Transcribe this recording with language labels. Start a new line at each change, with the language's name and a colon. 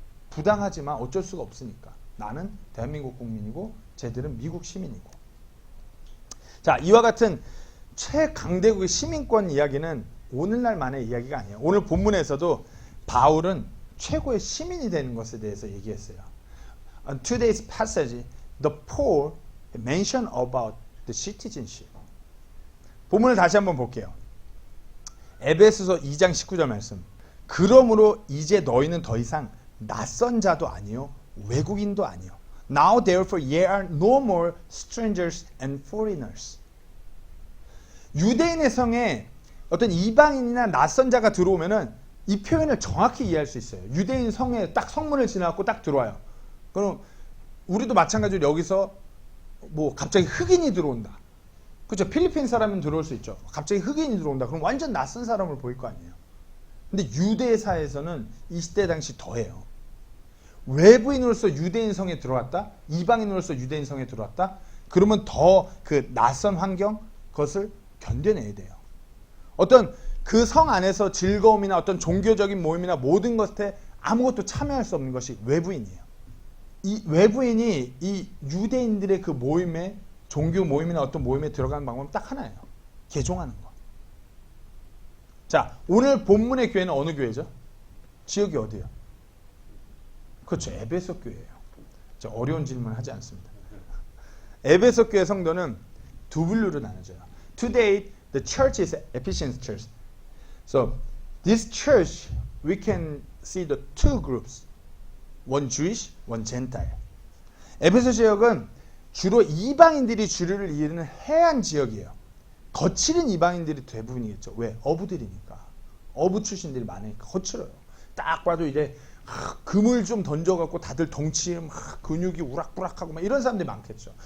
Korean: 부당하지만 어쩔 수가 없으니까. 나는 대한민국 국민이고 쟤들은 미국 시민이고. 자, 이와 같은 최강대국의 시민권 이야기는 오늘날만의 이야기가 아니에요. 오늘 본문에서도 바울은 최고의 시민이 되는 것에 대해서 얘기했어요.
English: On today's passage, the Paul mentioned about the citizenship.
Korean: 본문을 다시 한번 볼게요. 에베소서 2장 19절 말씀. 그러므로 이제 너희는 더 이상 낯선 자도 아니요 외국인도 아니요.
English: Now therefore ye are no more strangers and foreigners.
Korean: 유대인의 성에 어떤 이방인이나 낯선 자가 들어오면은 이 표현을 정확히 이해할 수 있어요. 유대인 성에 딱 성문을 지나고 딱 들어와요. 그럼 우리도 마찬가지로 여기서 뭐 갑자기 흑인이 들어온다. 그렇죠? 필리핀 사람은 들어올 수 있죠. 갑자기 흑인이 들어온다. 그럼 완전 낯선 사람을 보일 거 아니에요. 근데 유대사에서는 이 시대 당시 더해요. 외부인으로서 유대인 성에 들어왔다. 이방인으로서 유대인 성에 들어왔다. 그러면 더 그 낯선 환경 그것을 견뎌내야 돼요. 어떤 그 성 안에서 즐거움이나 어떤 종교적인 모임이나 모든 것에 아무것도 참여할 수 없는 것이 외부인이에요. 이 외부인이 이 유대인들의 그 모임에 종교 모임이나 어떤 모임에 들어가는 방법은 딱 하나예요. 개종하는 거. 자, 오늘 본문의 교회는 어느 교회죠? 지역이 어디예요? 그렇죠. 에베소 교회예요. 저 어려운 질문 하지 않습니다. 에베소 교회 성도는 두 분류로 나눠져요.
English: Today the church is Ephesians church. So this church we can see the two groups. One Jewish, one Gentile.
Korean: 에베소 지역은 주로 이방인들이 주를 이루는 해안 지역이에요. 거칠은 이방인들이 대부분이겠죠. 왜? 어부들이니까. 어부 출신들이 많으니까 거칠어요. 딱 봐도 이제 금을 좀 던져갖고 다들 덩치에 근육이 우락부락하고 막 이런 사람들이 많겠죠.